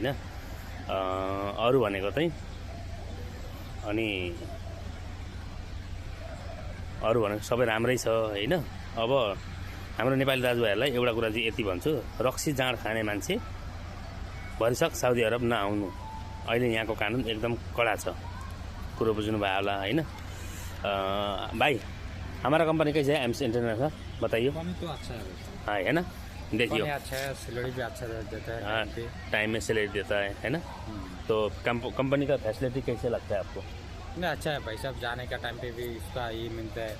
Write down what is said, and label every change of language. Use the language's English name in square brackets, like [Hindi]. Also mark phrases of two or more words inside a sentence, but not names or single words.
[Nepali] अरू भनेको चाहिँ अनि अरू भनेको सबै राम्रै छ होइन। अब हाम्रो नेपाली दाजुभाइहरूलाई एउटा कुरा चाहिँ यति भन्छु, रक्सी जाँड खाने मान्छे भरिसक साउदी अरब नआउनु। अहिले यहाँको कानुन एकदम कडा छ, कुरो बुझ्नु भयो होला होइन। [Hindi] भाई हमारा कंपनी कैसे है एम्स इंटरनेशनल, बताइए। कंपनी तो अच्छा है है ना, देखियो अच्छा है, सैलरी भी अच्छा देता है, हाँ, टाइम में सैलरी देता है ना। तो कंपनी का फैसिलिटी कैसे लगता है आपको? नहीं अच्छा है भाई साहब, जाने का टाइम पे भी इसका ये मिलता है।